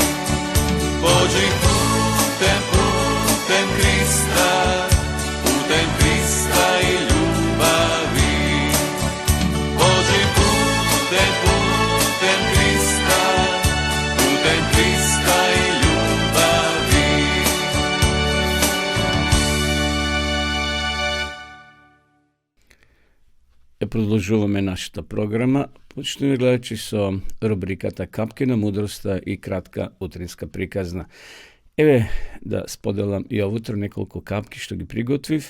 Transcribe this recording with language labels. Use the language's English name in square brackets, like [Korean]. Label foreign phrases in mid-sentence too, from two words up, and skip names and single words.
[Croatian] Pođi putem Krista i ljubavi. Pođi putem Krista i ljubavi. [Macedonian] Продолжуваме нашата програма, почнуваме гледачи со рубриката Капки на мудроста и кратка утринска приказна. Еве да споделам и овутро неколку капки што ги приготвив.